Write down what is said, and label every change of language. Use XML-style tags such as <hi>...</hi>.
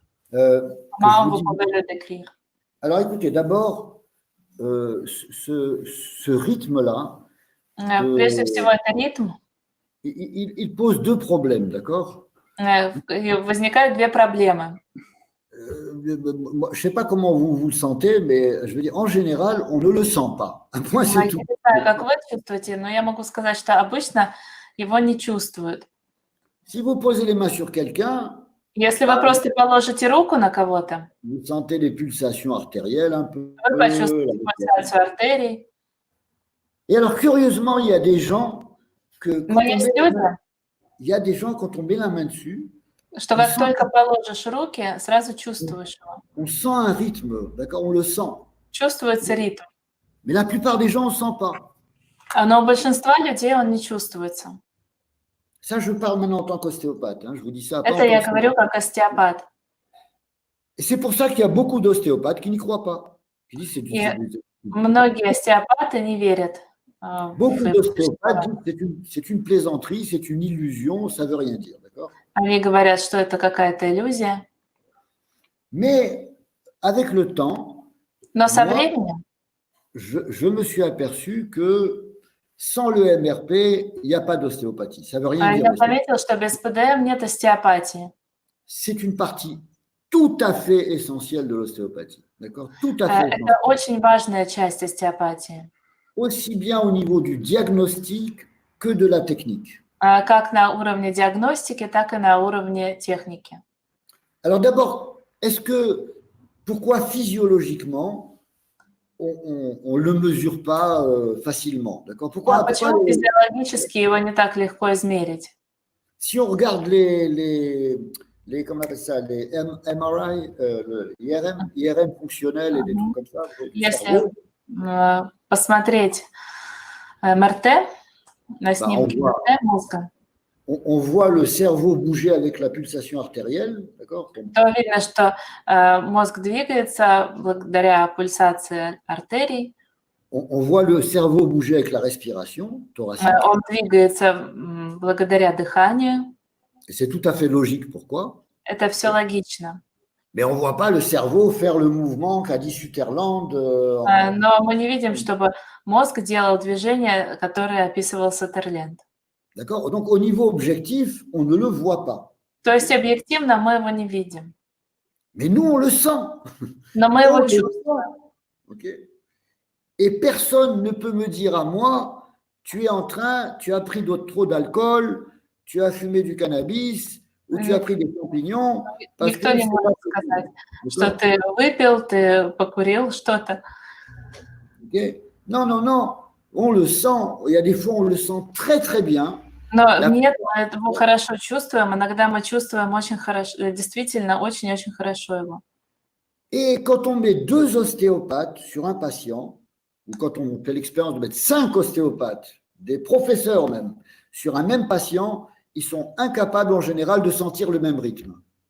<fr>Comment vous pouvez le décrire? Alors écoutez, d'abord, ce rythme-là,</fr> <ru>Прежде всего, это ритм.</ru> <fr>il pose deux problèmes, d'accord?</fr> <ru>Возникают две проблемы.</ru> <fr>Je ne sais pas comment vous le sentez, mais je veux dire, en général, on ne le sent pas. Un point, c'est tout.</fr> <ru>Я не знаю, как вы чувствуете, но я могу сказать, что обычно его не чувствуют.</ru> <fr>Si vous posez les mains sur quelqu'un,</fr> <ru>Если вы просто положите руку на кого-то,</ru> <fr>vous sentez les pulsations artérielles un peu.</fr> <ru>вы почувствуете пульсацию артерий.</ru> <fr>Et alors, curieusement, il y a des gens que</fr> <ru>Но есть люди,</ru> <fr>il y a des gens, quand on met la main dessus,</fr> <ru>что как только положишь руки, сразу чувствуешь его.</ru> <fr>on sent un rythme, d'accord? On le sent.</fr> <ru>Чувствуется ритм.</ru> <fr>Mais la plupart des gens, on ne sent pas.</fr> <ru>Но у большинства людей он не чувствуется.</ru> <fr>Ça, je parle maintenant en tant qu'ostéopathe. Hein, je vous dis ça.</fr> <ru>Это я говорю как остеопат.</ru> <fr>Et c'est pour ça qu'il y a beaucoup d'ostéopathes qui n'y croient pas. Qui disent c'est du.</fr> <ru>Многие остеопаты не верят.</ru> <fr>Beaucoup d'ostéopathes disent c'est une plaisanterie, c'est une illusion, ça ne veut rien dire, d'accord?</fr> <ru>Они говорят, что это какая-то иллюзия.</ru> <fr>Mais avec le temps,</fr> <ru>Но со временем</ru> <fr>je me suis aperçu que sans le MRP, il n'y a pas d'ostéopathie. Ça ne veut rien dire.</fr> <ru>Я заметил, что без ПДМ нет остеопатии.</ru> <fr>C'est une partie tout à fait essentielle de l'ostéopathie, d'accord? Tout à fait.</fr> <ru>Это очень важная часть остеопатии.</ru> <fr>Aussi bien au niveau du diagnostic que de la technique.</fr> <ru>Как на уровне диагностики, так и на уровне техники.</ru> <fr>Alors d'abord, pourquoi physiologiquement on ne le mesure pas facilement, d'accord? Pourquoi</fr> <ru>Почему физиологически его не так легко измерить?</ru> <fr>Si on regarde les comment on appelle ça, les MRI, IRM fonctionnel et des trucs comme ça.</fr> <ru>Если посмотреть МРТ, на снимке МРТ мозга,</ru> <fr>on voit le cerveau bouger avec la pulsation artérielle, d'accord?</fr> <ru>то видно, что мозг двигается благодаря пульсации артерий.</ru> <fr>On voit le cerveau bouger avec la respiration thoracique.</fr> <ru>Он двигается благодаря дыханию.</ru> <fr>Et c'est tout à fait logique. Pourquoi?</fr> <ru>Это все логично.</ru> <fr>Mais on ne voit pas le cerveau faire le mouvement qu'a dit Sutherland.</fr> <ru>Но мы не видим, чтобы мозг делал движение, которое описывал Суттерленд.</ru> <fr>D'accord? Donc, au niveau objectif, on ne le voit pas.</fr> <ru>То есть объективно мы его не видим.</ru> <fr>Mais nous, on le sent.</fr> <ru>Но мы его чувствуем.</ru> <fr>Okay. Et personne ne peut me dire à moi, tu as pris trop d'alcool, tu as fumé du cannabis, ou tu as pris des champignons.</fr> <ru>Никто не может сказать, что ты выпил, ты покурил что-то.</ru> <fr>Okay. Non. On le sent. Il y a des fois, on le sent très, très bien.</fr> <ru>Но нет, мы этого хорошо чувствуем. Иногда мы чувствуем очень хорошо, действительно очень-очень хорошо его.</ru> <fr>Et quand on met 2 ostéopathes sur un patient, ou quand on fait l'expérience de mettre 5 ostéopathes, des professeurs même, sur un même patient, ils sont incapables en général de sentir le même rythme.</fr>